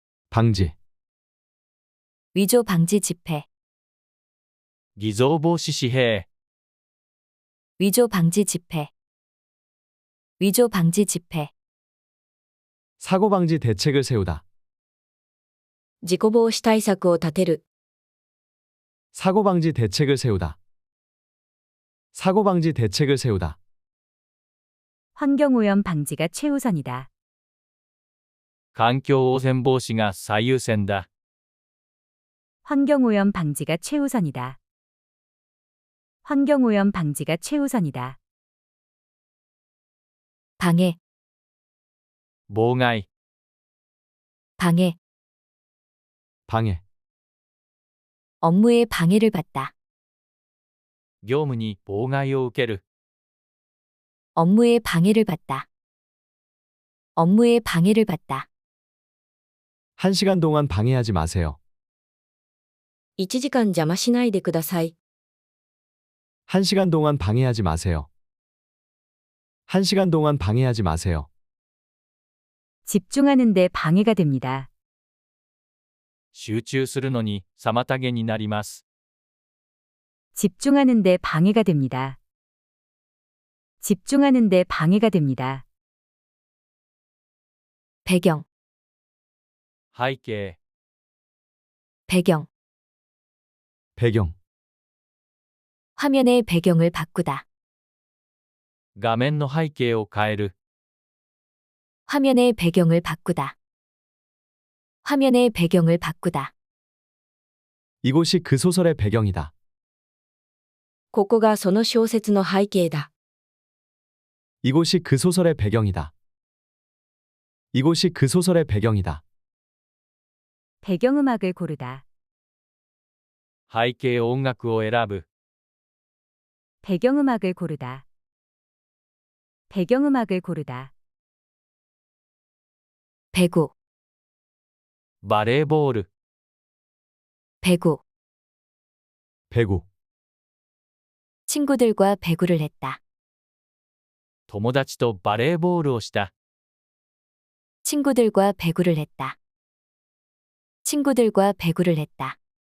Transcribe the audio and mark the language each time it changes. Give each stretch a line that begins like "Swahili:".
Korean: 방지, 위조 방지 집회,
Japanese: 偽造防止紙幣、
Korean: 위조 방지 집회, 위조 방지 집회, 사고 방지 대책을 세우다,
Japanese: 事故防止対策を立てる。
Korean: 사고 방지 대책을 세우다, 사고 방지 대책을 세우다, 환경오염 방지가 최우선이다.
Japanese: 環境汚染防止が最優先だ。
Korean: 환경오염 방지가 최우선이다. 환경오염 방지가 최우선이다. 방해,
Japanese: 妨害、
Korean: 방해, 방해, 업무에 방해를 받다,
Japanese: 業務に妨害を受ける。
Korean: 업무에 방해를 받다, 업무에 방해를 받다, 1시간 동안 방해하지 마세요.
Japanese: 1時間邪魔しないでください。
Korean: 1시간 동안 방해하지 마세요. 1시간 동안 방해하지 마세요. 집중하는데 방해가 됩니다.
Japanese: 集中するのに妨げになります。
Korean: 집중하는데 방해가 됩니다. 집중하는데 방해가 됩니다. 배경,
Japanese: 背景、
Korean: 배경, 배경, 화면의 배경을 바꾸다,
Japanese: 画面の背景を変える。
Korean: 화면의 배경을 바꾸다, 화면의 배경을 바꾸다, 이곳이 그 소설의 배경이다.
Japanese: ここがその小説の背景だ。
Korean: 이곳이 그 소설의 배경이다. 이곳이 그 소설의 배경이다. 배경음악을 고르다.
Japanese: 背景音楽を選ぶ。
Korean: 배경음악을 고르다. 배경음악을 고르다. 배구,
Japanese: バレーボール、
Korean: 배구, 배구, 친구들과 배구를 했다,
Japanese: 友達とバレーボールをした。
Korean: 친구들과 배구를 했다, 친구들과 배구를 했다,